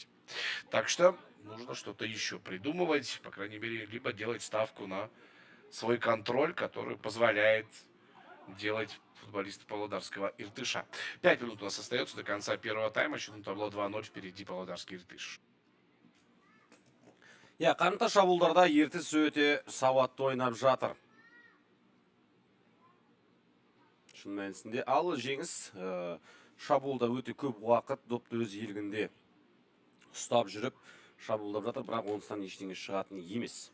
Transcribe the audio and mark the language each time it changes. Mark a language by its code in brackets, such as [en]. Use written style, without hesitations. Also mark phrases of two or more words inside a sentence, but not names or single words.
[ru] Так что нужно что-то еще придумывать. По крайней мере, либо делать ставку на свой контроль, который позволяет делать футболиста Павлодарского Иртыша. 5 минут у нас остается до конца первого тайма. Счетом табло 2-0 впереди Павлодарский Иртыш. [kk] Қарымта шабуылдарда ертіс өте сауатты ойнап жатыр. Шын мәнісінде. Ал жеңіс шабуылда өте көп уақыт допты өз елгінде ұстап жүріп шабуылдап жатыр, бірақ оныстан ештеңе шығатын емес.